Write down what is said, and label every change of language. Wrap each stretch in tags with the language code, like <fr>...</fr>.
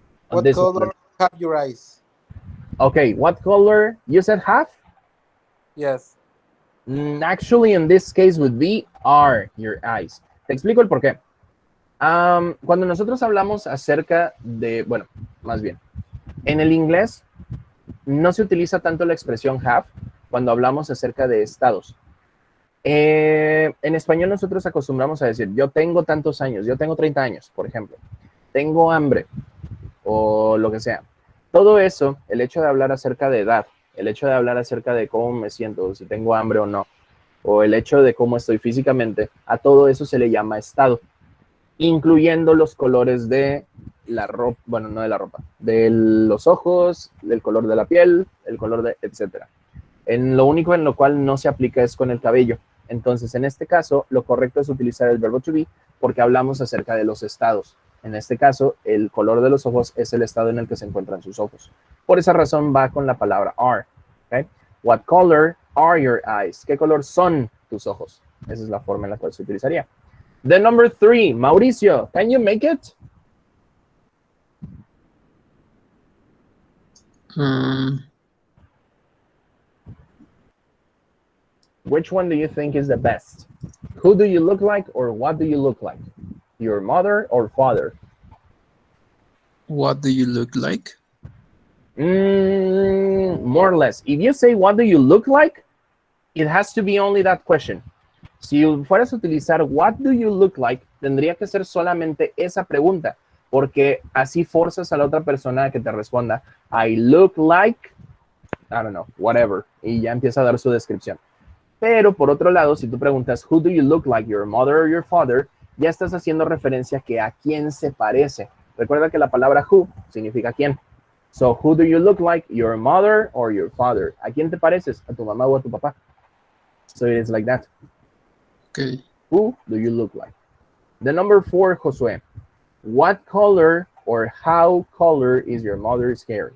<en>On What this color one. have your eyes? Okay, what color? You said have? Yes. Actually, in this case would be are your eyes.</en> <es>Te explico el por qué. Cuando nosotros hablamos acerca de, bueno, más bien, en el inglés no se utiliza tanto la expresión have cuando hablamos acerca de estados. En español nosotros acostumbramos a decir, yo tengo tantos años, yo tengo 30 años, por ejemplo, tengo hambre o lo que sea. Todo eso, el hecho de hablar acerca de edad, el hecho de hablar acerca de cómo me siento, si tengo hambre o no, o el hecho de cómo estoy físicamente, a todo eso se le llama estado, incluyendo los colores de la ropa, bueno, no de la ropa, de los ojos, del color de la piel, el color de, etcétera. En lo único en lo cual no se aplica es con el cabello. Entonces, en este caso, lo correcto es utilizar el verbo to be porque hablamos acerca de los estados. En este caso, el color de los ojos es el estado en el que se encuentran sus ojos. Por esa razón va con la palabra are. ¿Okay?</es> <en>What color are your eyes?</en> <es>¿Qué color son tus ojos? Esa es la forma en la cual se utilizaría.</es> <en>The number 3, Mauricio, can you make it? Which one do you think is the best? Who do you look like or what do you look like? Your mother or father? What do you look like? More or less. If you say what do you look like, it has to be only that question.</en> <es>Si fueras a utilizar</es> <en>what do you look like,</en> <es>tendría que ser solamente esa pregunta, porque así forzas a la otra persona a que te responda</es> <en>I look like, I don't know, whatever,</en> <es>y ya empieza a dar su descripción. Pero por otro lado, si tú preguntas</es> <en>who do you look like, your mother or your father,</en> <es>ya estás haciendo referencia que a quién se parece. Recuerda que la palabra who significa quién.</es> <en>So, who do you look like, your mother or your father?</en> <es>¿A quién te pareces? ¿A tu mamá o a tu papá?</es> <en>So it is like that. Okay. Who do you look like? The number 4, Josue. What color or how color is your mother's hair?</en>